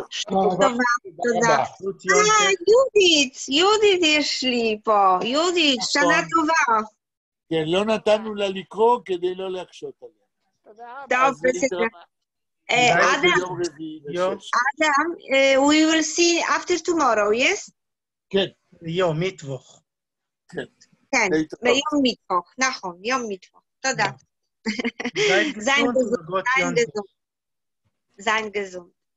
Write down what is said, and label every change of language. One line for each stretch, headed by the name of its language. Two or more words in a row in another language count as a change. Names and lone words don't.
Hebrew: טובה, תודה. יהודית יש לי פה. יהודית, שנה טובה. כן, לא נתנו לה לקרוא כדי לא להקשות עליה. תודה רבה. טוב, בסדר.
English: Adam, we will see after tomorrow, yes?
Hebrew: כן. יום מיטבוך. כן. כן, ביום מיטבוך, נכון, יום מיטבוך. תודה.
German: Seid gesund. Sein gesund.